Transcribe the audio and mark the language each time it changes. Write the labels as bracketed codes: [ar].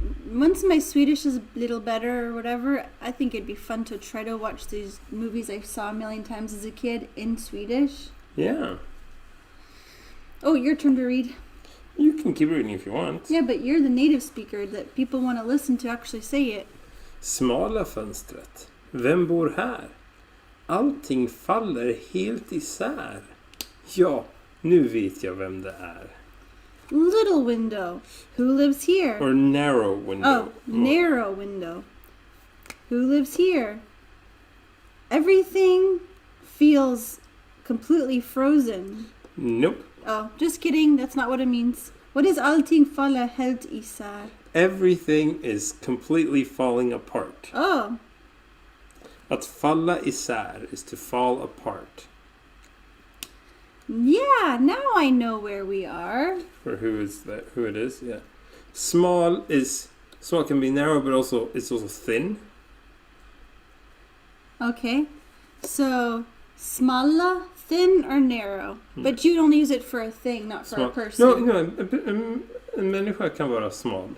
[en] Once my Swedish is a little better or whatever, I think it'd be fun to try to watch these movies I saw a million times as a kid in Swedish. Yeah. Oh, your turn to read. You can keep reading if you want. Yeah, but you're the native speaker that people want to listen to actually say it. [sv] Smala fönstret. Vem bor här? Allting faller helt isär. Ja, nu vet jag vem det är. [en] Little window. Who lives here? Or narrow window. Oh, narrow window. Who lives here? Everything feels completely frozen. Nope. Oh, just kidding. That's not what it means. What is [sv] allting falla helt isär? [en] Everything is completely falling apart. Oh, [sv] Att falla isär [en] is to fall apart. yeah. Now I know where we are. Or who it is, yeah. Small can be narrow, but it's also thin. Okay. So, smalla, thin or narrow? But you'd only use it for a thing, not for a person. [sv] No, en människa kan vara smal.